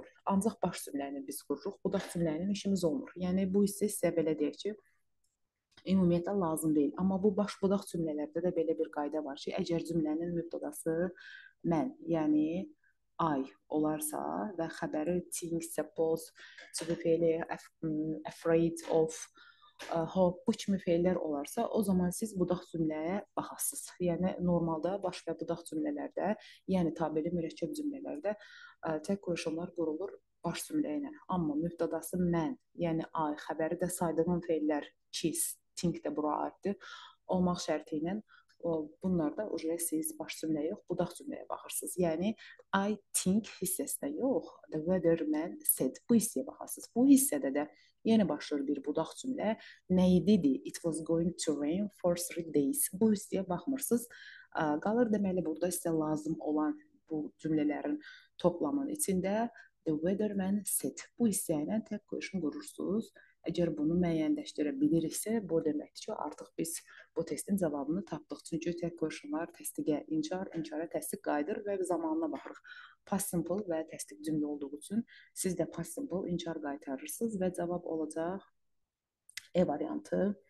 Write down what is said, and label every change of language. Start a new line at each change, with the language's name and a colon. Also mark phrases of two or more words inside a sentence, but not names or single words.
Azerbaijani: Ancaq baş cümləni biz qururuq, budaq cümlənin işimiz olmur. Yəni bu hissə sizə belə deyək ki, ümumiyyətlə lazım deyil. Amma bu baş budaq cümlələrdə də belə bir qayda var ki, əgər cümlənin mübtədası mən, yəni I olarsa və xəbəri
English: think, suppose, to be feeli, afraid of, hope,
Azerbaijani: bu kimi feillər olarsa, o zaman siz budaq cümləyə baxasınız. Yəni normalda baş və budaq cümlələrdə, yəni tabeli mürəkkəb cümlələrdə
English: tag questionlar
Azerbaijani: qurulur baş cümlə ilə. Amma mübtədası mən, yəni I, xəbəri də saydığım feillər ki, think də bura aiddir, olmaq şərti ilə bunlar da siz baş cümləyə yox, budaq cümləyə baxırsınız. Yəni
English: I think
Azerbaijani: hissəsinə yox,
English: the weatherman said.
Azerbaijani: Bu hissəyə baxırsınız. Bu hissədə də yenə başlayır bir budaq cümlə. Nəyi dedi?
English: It was going to rain for 3 days.
Azerbaijani: Bu hissəyə baxmırsınız. Qalır deməli burada sizə lazım olan bu cümlələrin toplamının içində
English: the weatherman said.
Azerbaijani: Bu hissə ilə
English: tag question
Azerbaijani: qurursunuz. Əgər bunu müəyyənləşdirə biliriksə, bu deməkdir ki, artıq biz bu testin cavabını tapdıq. Çünki
English: tag questionlar
Azerbaijani: təsdiqə inkar, inkara təsdiq qayıdır və zamanına baxırıq.
English: Past simple
Azerbaijani: və təsdiq cümlə olduğu üçün siz də
English: past simple
Azerbaijani: inkar qaytarırsınız və cavab olacaq E variantı.